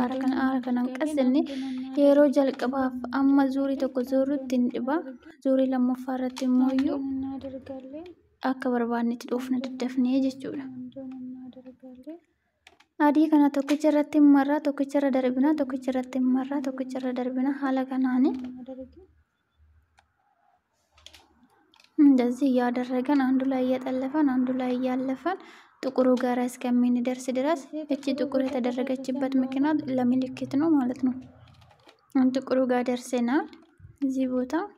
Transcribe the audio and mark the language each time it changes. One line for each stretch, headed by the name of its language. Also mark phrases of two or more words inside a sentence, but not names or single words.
Oromo: Haala kanaan qassinni yeroo jalqabaaf amma zuurii tokko zoorruutti hin dhiba. Zuurii lammaffaa irratti immoo akka barbaannetti dhoofna daddafnee jechuudha. Adii kana tokkicha irratti marraa tokkicha irra darbinaa tokkicha irratti marraa tokkicha irra darbinaa haala kanaan
Amharic: እንደዚህ እያደረገን አንዱ ላይ እየጠለፈን አንዱ ላይ እያለፈን ጥቁሩ ጋር እስከምንደርስ ድረስ እቺ ጥቁር የተደረገችበት ምክንያት ለምልክት ነው ማለት ነው። ጥቁሩ ጋር ደርሰናል እዚህ ቦታ።